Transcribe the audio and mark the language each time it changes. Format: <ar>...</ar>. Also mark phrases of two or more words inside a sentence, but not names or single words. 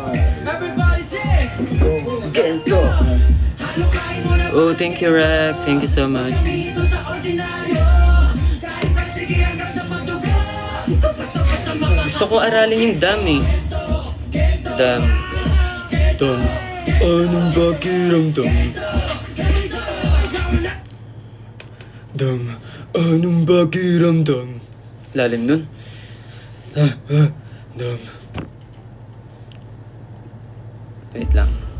<tl>Ganito.</tl> <en>Oh, thank you, Rack. Thank you so much.</en> <tl>Gusto ko aralin yung dam eh. Dam. Anong pakiramdam? Dam. Anong pakiramdam? Lalim nun. Dam. Wait lang.</tl>